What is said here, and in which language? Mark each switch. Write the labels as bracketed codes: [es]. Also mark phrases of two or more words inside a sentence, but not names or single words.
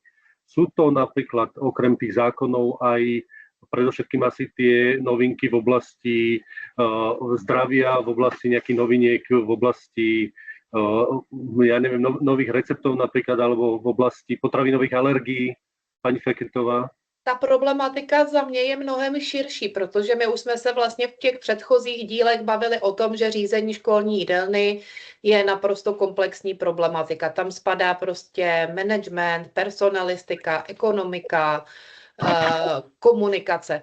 [sk] Sú to napríklad okrem tých zákonov aj predovšetkým asi tie novinky v oblasti zdravia, v oblasti nejakých noviniek, v oblasti nových receptov napríklad, alebo v oblasti potravinových alergií. Pani Feketová. [cs] Ta problematika za mě je mnohem širší, protože my už jsme se vlastně v těch předchozích dílech bavili o tom, že řízení školní jídelny je naprosto komplexní problematika. Tam spadá prostě management, personalistika, ekonomika, komunikace.